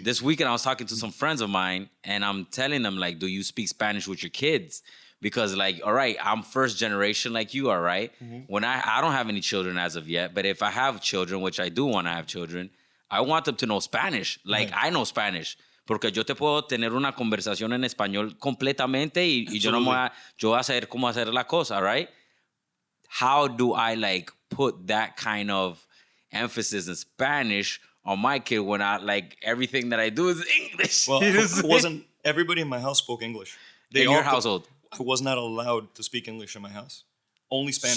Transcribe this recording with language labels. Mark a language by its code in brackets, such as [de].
[en] This weekend, I was talking to some friends of mine, and I'm telling them, like, do you speak Spanish with your kids? Because, like, all right, I'm first generation like you are, right? Mm-hmm. When I don't have any children as of yet, but if I have children, which I do want to have children, I want them to know Spanish. Like, I know Spanish. [es] Porque yo te puedo tener una conversación en español completamente y yo voy a saber cómo hacer la cosa, right? [en] How do I like put that kind of emphasis in Spanish on my kid when everything that I do is English? Well, it wasn't everybody in my house spoke English. In your household? I was not allowed to speak English in my house. Only Spanish.